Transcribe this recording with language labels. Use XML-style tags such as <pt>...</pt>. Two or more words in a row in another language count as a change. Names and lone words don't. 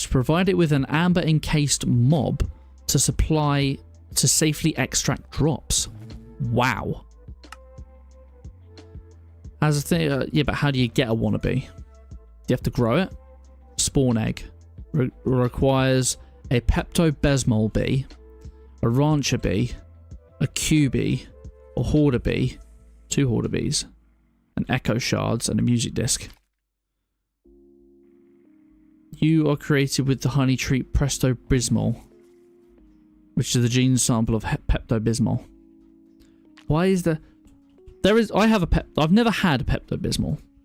<en>Provide it with an amber encased mob to safely extract drops. Wow. Has a thing. Yeah, but how do you get a wannabe? Do you have to grow it? Spawn egg. Requires a pepto-besmol bee, a rancher bee, a Q bee, a hoarder bee, 2 hoarder bees, an echo shards, and a music disc. You are created with the honey treat Presto-Bismol, which is the gene sample of Pepto-Bismol. Why is there... I've never had a Pepto-Bismol.</en>